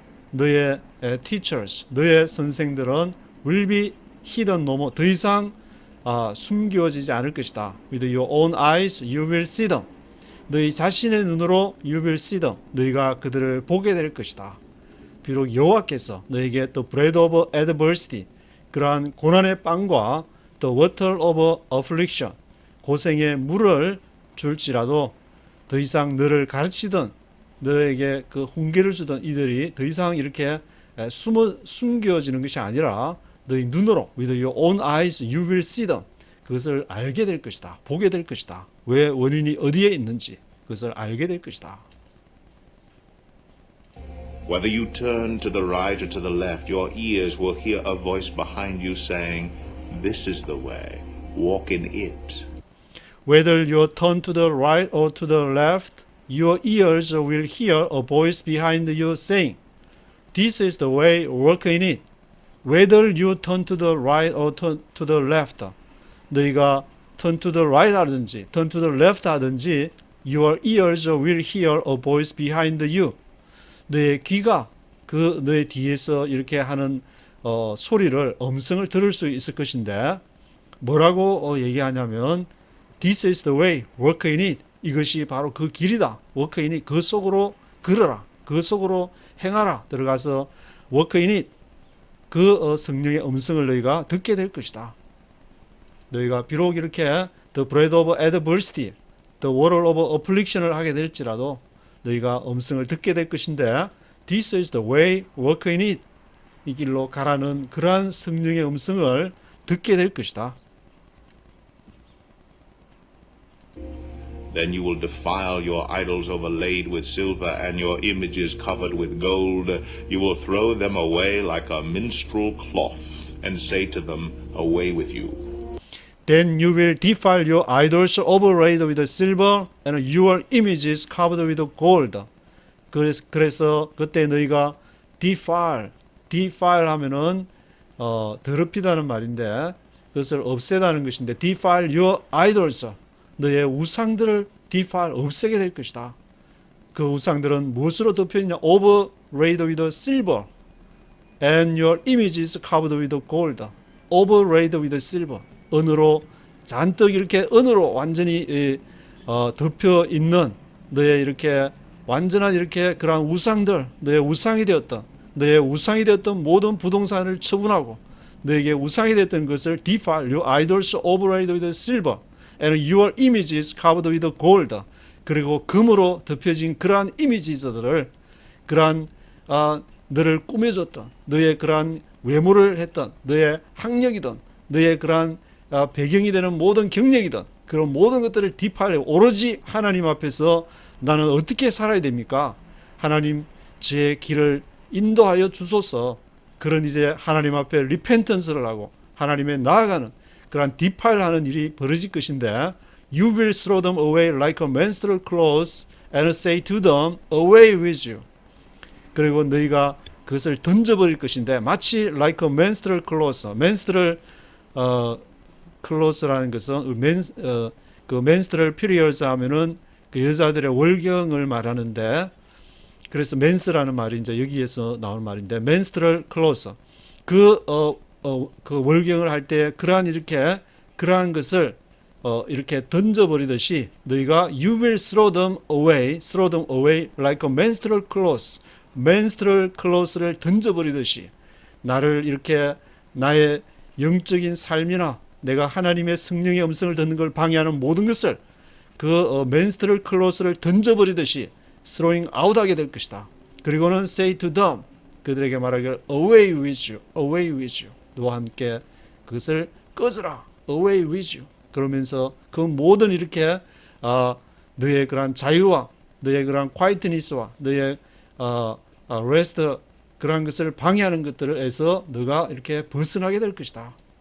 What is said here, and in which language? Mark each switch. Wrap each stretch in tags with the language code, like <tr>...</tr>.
<ko>너의</ko> <en>teachers,</en> <ko>너의 선생들은</ko> <en>will be hidden no more.</en> <ko>더 이상 숨겨지지 않을 것이다. With your own eyes you will see them. 너희 자신의 눈으로 you will see them. 너희가 그들을 보게 될 것이다. 비록 여호와께서 너에게</ko> <en>the bread of adversity,</en> <ko>그러한 고난의 빵과</ko> <en>the water of affliction,</en> <ko>고생의 물을 줄지라도 더 이상 너를 가르치던, 너에게 그 훈계를 주던 이들이 더 이상 이렇게 숨겨지는 것이 아니라 너희 눈으로</ko> <en>with your own eyes you will see them.</en> <ko>그것을 알게 될 것이다. 보게 될 것이다. 왜 원인이 어디에 있는지 그것을 알게 될 것이다.</ko> <en>Whether you turn to the right or to the left, your ears will hear a voice behind you saying, "This is the way, walk in it." Whether you turn to the right or to the left, your ears will hear a voice behind you saying, "This is the way, walk in it." Whether you turn to the right or turn to the left,</en> <ko>너희가</ko> <en>turn to the right</en> <ko>하든지</ko> <en>turn to the left 하든지, your ears will hear a voice behind you.</en> <ko>너의 귀가 그 너의 뒤에서 이렇게 하는 소리를, 음성을 들을 수 있을 것인데, 뭐라고 얘기하냐면</ko> <en>This is the way, walk in it.</en> <ko>이것이 바로 그 길이다.</ko> <en>walk in it.</en> <ko>그 속으로 걸어라. 그 속으로 행하라. 들어가서</ko> <en>walk in it.</en> <ko>그 성령의 음성을 너희가 듣게 될 것이다. 너희가 비록 이렇게</ko> <en>the bread of adversity, the water of affliction을</en> <ko>하게 될지라도 너희가 음성을 듣게 될 것인데,</ko> <en>This is the way, walk in it.</en> <ko>이 길로 가라는 그러한 성령의 음성을 듣게 될 것이다.</ko> <en>Then you will defile your idols overlaid with silver and your images covered with gold. You will throw them away like a minstrel cloth and say to them, "Away with you." Then you will defile your idols overlaid with silver and your images covered with gold.</en> <ko>그래서 그때 너희가 defile 하면은 더럽히다는 말인데, 그것을 없애다는 것인데,</ko> <en>defile your idols,</en> <ko>너의 우상들을 defile, 없애게 될 것이다. 그 우상들은 무엇으로 덮여있냐?</ko> <en>overlaid with silver and your images covered with gold. overlaid with silver,</en> <ko>은으로 잔뜩 이렇게 은으로 완전히 덮여 있는 너의 이렇게 완전한 이렇게 그러한 우상들, 너의 우상이 되었던 모든 부동산을 처분하고 너에게 우상이 되었던 것을</ko> <en>defile your idols overlaid with silver and your images covered with gold.</en> <ko>그리고 금으로 덮여진 그러한 이미지들을, 그러한 너를 꾸며줬던, 너의 그러한 외모를 했던, 너의 학력이든 너의 그러한 배경이 되는 모든 경력이든 그런 모든 것들을 defile, 오로지 하나님 앞에서 나는 어떻게 살아야 됩니까? 하나님 제 길을 인도하여 주소서. 그런 이제 하나님 앞에 리펜턴스를 하고 하나님에 나아가는 그런 디파일하는 일이 벌어질 것인데,</ko> <en>You will throw them away like a menstrual cloth and say to them, Away with you.</en> <ko>그리고 너희가 그것을 던져버릴 것인데, 마치</ko> <en>like a menstrual cloth,</en> <ko>menstrual cloth라는 것은 그</ko> <en>menstrual periods</en> <ko>하면은 그 여자들의 월경을 말하는데, 그래서 men스라는 말이 이제 여기에서 나온 말인데, menstrual cloth, 그 월경을 할 때 그러한 것을 이렇게 던져버리듯이 너희가</ko> <en>you will throw them away like a menstrual cloth,</en> <ko>menstrual cloth를 던져버리듯이 나를 이렇게 나의 영적인 삶이나 내가 하나님의 성령의 음성을 듣는 걸 방해하는 모든 것을 그 menstrual cloth를 던져버리듯이</ko> <en>throwing out</en> <ko>하게 될 것이다.</ko> <en>그리고는 say to them,</en> <ko>그들에게 말하기를</ko> <en>away with you,</en> <ko>너와 함께 그것을 꺼져라,</ko> <en>away with you.</en> <ko>그러면서 그 모든 이렇게 너의 그런 자유와 너의 그런 quietness와 너의 rest, 그런 것을 방해하는 것들에서 너가 이렇게 벗어나게 될 것이다.</ko>